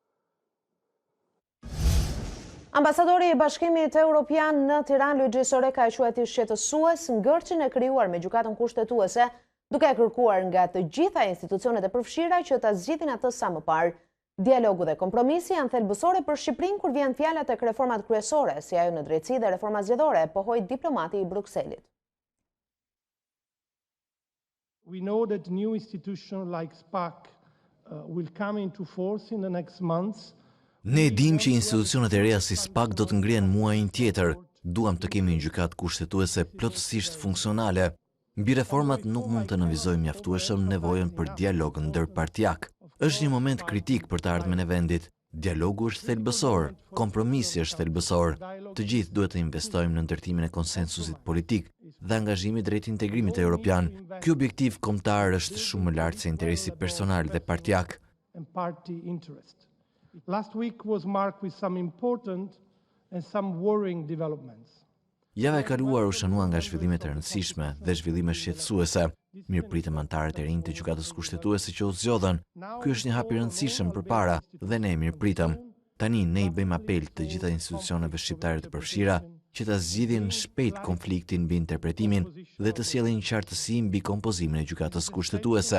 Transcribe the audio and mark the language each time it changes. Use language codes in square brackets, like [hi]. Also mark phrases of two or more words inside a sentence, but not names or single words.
[sq] Ambasadori i Bashkimit Evropian në Tiranë, Luigi Soreka, e quajti shqetësues ngërçin e krijuar me gjykatën kushtetuese, duke kërkuar nga të gjitha institucionet e përfshira që ta zgjidhin atë sa më parë. Dialogu dhe kompromisi janë thelbësore për Shqipërinë kur vjen fjala tek reformat kryesore, si ajo në drejtësi dhe reforma zgjedhore, pohoi diplomati i Brukselit. [en] We know that new institutions like SPAC will come into force in the next months. [sq] Ne dim që institucionet e reja si SPAC do të ngrihen muajin tjetër. Duam të kemi një gjykatë kushtetuese plotësisht funksionale. Mbi reformat nuk mund të nënvizojmë mjaftueshëm nevojën për dialog ndërpartijak. Është një moment kritik për të ardhmen e vendit. Dialogu është thelbësor, kompromisi është thelbësor. Të gjithë duhet të investojmë në ndërtimin e konsensusit politik dhe angazhimit drejt integrimit evropian. Ky objektiv kombëtar është shumë më lart se interesi personal dhe partijak. [en] Last week was marked with some important and some worrying developments. [sq] Java e kaluar u shënua nga zhvillimet e rëndësishme dhe zhvillime shqetësuese. Mirëpritëm anëtarët e rinj të gjykatës kushtetuese që u zgjodhen. Ky është një hap i rëndësishëm përpara dhe ne mirëpritëm. Tani ne i bëjmë apel të gjitha institucioneve shqiptare të përfshira që ta zgjidhin shpejt konfliktin mbi interpretimin dhe të sjellin qartësi mbi kompozimin e gjykatës kushtetuese.